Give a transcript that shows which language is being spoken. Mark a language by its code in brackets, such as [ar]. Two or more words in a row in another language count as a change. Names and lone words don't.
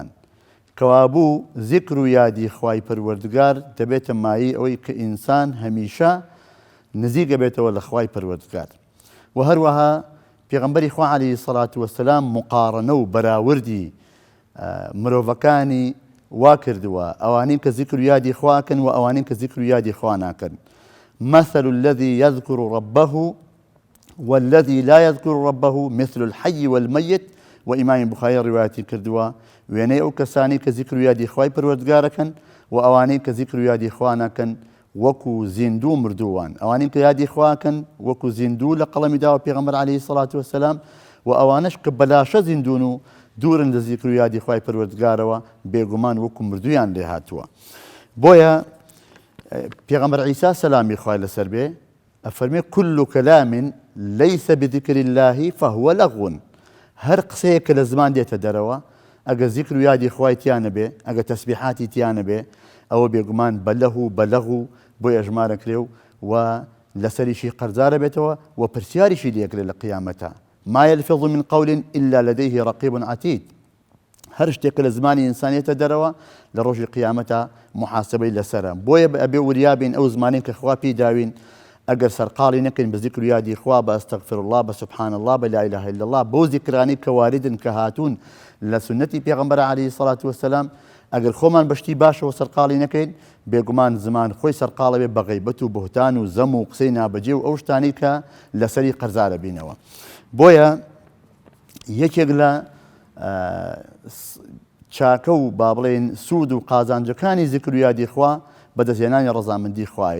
[ckb] کەوابوو زیکر و یادی خوای پەروەردگار دەبێتە مایەی ئەوەی کە ئینسان هەمیشە نزیکە بێتەوە لە خوای پەروەردگار. و هەروەها پێغەمبەری خوا [ar] عەلەیهی السەڵات وەسەلام [ckb] مقارنە و بەراوردی مرۆڤەکانی وا کردووە، ئەوانەی کە زیکر و یادی خواکەن و ئەوانەی کە زیکر و یادی خوا ناکەن. [ar] مثل الذي يذكر ربه والذي لا يذكر ربه مثل الحي والميت. [ckb] و ئیمامی بوخاری ڕیواەتی کردووە وێنەی ئەو کەسانی کە زیکر و یادی خوای پەروەردگارەکەن و ئەوانەی کە زیکر و یادی خوا ناکەن وەکو زیندوو مردووان. ئەوانەی کە یادی خواکەن وەکو زیندوو لە قەڵەمی داوە پێغەمبەر [ar] عەلەیهی السەڵات وەسەلام، [ckb] و ئەوانەش کە بەلاشە زیندون و دوورن لە زیکر و یادی خوای پەروەردگارەوە بێگومان وەکو مردویان لێ هاتووە. بۆیە پێغەمبەر عیسا سەلامی خوای لەسەر بێ ئەفەرمێ [ar] كل كلام ليس بذكر الله فهو لغو. [ckb] هەر قسەیە کە لە زمان دێتە دەرەوە ئەگە زیکر و یادی خوای تیانە بێ، ئەگە تەسبیحاتی تیانە بێ، ئەوە بێگومان بەلەغ و بۆ ئەژمارەکرێ و لەسەریشی قەرزارە بێتەوە و پرسیاریشی لێکرێ لە قیامەتە. [ar] ما يلفظ من قول إلا لديه رقيب عتيد. [ckb] هەر شتێک لە زمانی ئینسانیەتە دەرەوە لە ڕۆژی قیامەتە محاسبەی لەسەرە. بۆیە ئەبێ وریابین ئەو زمانەی کە خوا پێی داوین ئەگەر سەرقاڵی نەکەین بە زیکر و یادی خوا، بە [ar] ئەستەغفر الله، [ckb] بە [ar] سوبحان الله، [ckb] بە [ar] لا إله إلا الله، [ckb] بۆ زیکرانی کە واردن کە هاتوون لە سنەتی پێغەمبەر [ar] عەلەیهی السەڵات وەسەلام، [ckb] ئەگەر خۆمان بەشتی باشەوە سەرقاڵی نەکەین، بێگومان زمان خۆی سەرقاڵە بێ بە غەیبەت و بوهتان و زەم و قسەی نابەجێ و ئەو شتانی کە لەسەری قەرزارە بینەوە. بۆیە یەکێک لە چاکە و با بڵێن سوود و قازانجەکانی زیکر و یادی خوا بەدەستهێنانی ڕەزامەندی خوایە.